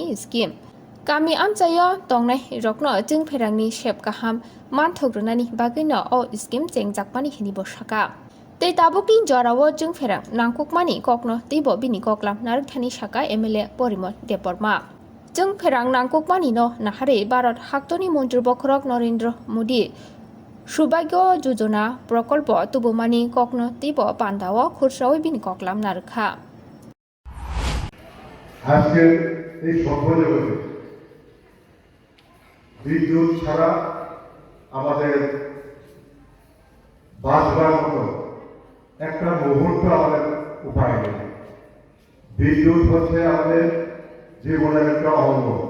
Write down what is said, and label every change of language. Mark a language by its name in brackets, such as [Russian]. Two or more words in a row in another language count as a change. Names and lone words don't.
[Kok Borok] स्किम गामि आमचायो दंनाय रकनो जोंफेरांनि सेब गाहाम मानथogrनानि बागैनो अ स्किम जेंजाकमानि हिनि बसाका तै ताबुकनि जरावो जोंफेरां नांकुकमानि ककनो तैबो बिनि ककलाम नारथानि साका एमएलए परिमल देबबर्मा जोंफेरां नांकुकमानि न नाहारे भारत हाक्तनि मन्त्री बखरक नरेंद्र मोदी सौभाग्य योजना प्रकल्प तुबुमानि ककनो तैबो पान्डाओ खुरसावै बिनि ककलाम नारखा [Bangla] আজকে এই সভ্যজগতে বিদ্যুৎ ছাড়া আমাদের বাঁচবার মতো একটা মুহূর্ত আমাদের উপায় নেই। বিদ্যুৎ হচ্ছে আমাদের জীবনের একটা অঙ্গ।